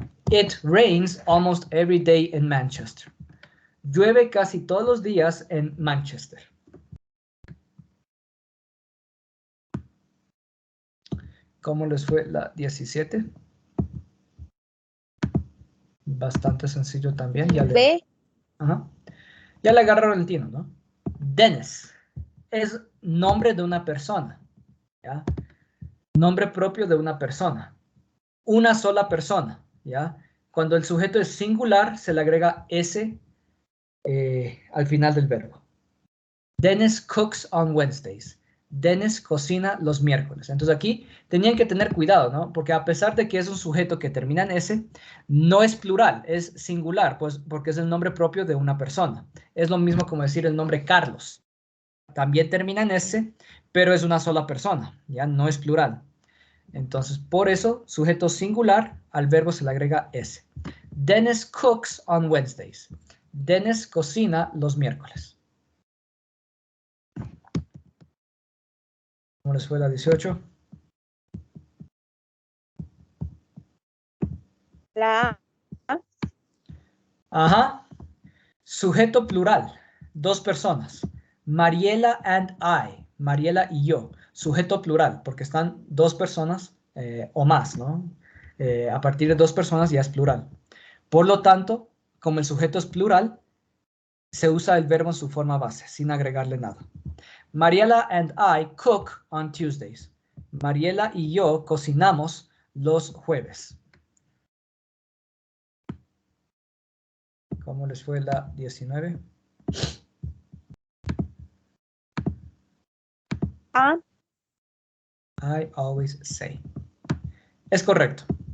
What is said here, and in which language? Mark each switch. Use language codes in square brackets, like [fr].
[en] It rains almost every day in Manchester. [es] Llueve casi todos los días en Manchester. ¿Cómo les fue la 17? Bastante sencillo también. Ya B. Ajá. Ya le agarraron el tino, ¿no? Dennis es nombre de una persona, ¿ya? Nombre propio de una persona. Una sola persona, ¿ya? Cuando el sujeto es singular, se le agrega S al final del verbo. [en] Dennis cooks on Wednesdays. [es] Dennis cocina los miércoles. Entonces aquí tenían que tener cuidado, ¿no? Porque a pesar de que es un sujeto que termina en S, no es plural, es singular, pues porque es el nombre propio de una persona. Es lo mismo como decir el nombre Carlos. También termina en S, pero es una sola persona, ¿ya? No es plural. Entonces, por eso, sujeto singular, al verbo se le agrega S. [en] Dennis cooks on Wednesdays. [es] Dennis cocina los miércoles. ¿Cómo les fue la 18? La A. Ajá. Sujeto plural. Dos personas. [en] Mariela and I. [es] Mariela y yo. Sujeto plural, porque están dos personas o más, ¿no? A partir de dos personas ya es plural. Por lo tanto, como el sujeto es plural, se usa el verbo en su forma base, sin agregarle nada. [en] Mariela and I cook on Tuesdays. [es] Mariela y yo cocinamos los jueves. ¿Cómo les fue la 19? A. [en] I always say. [es] Es correcto.